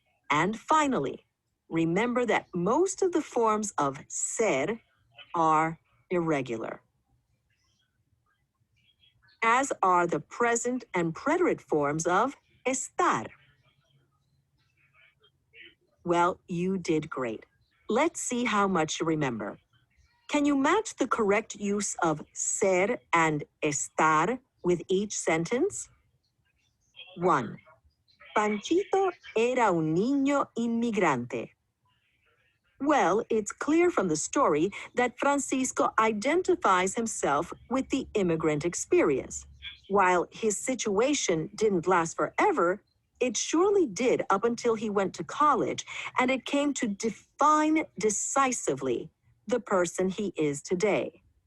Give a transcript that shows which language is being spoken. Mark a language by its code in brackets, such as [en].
[en] And finally, remember that most of the forms of ser are irregular, as are the present and preterite forms of estar. Well, you did great. Let's see how much you remember. Can you match the correct use of ser and estar with each sentence? 1. [es] Panchito era un niño inmigrante. [en] Well, it's clear from the story that Francisco identifies himself with the immigrant experience. While his situation didn't last forever, it surely did up until he went to college, and it came to define decisively the person he is today.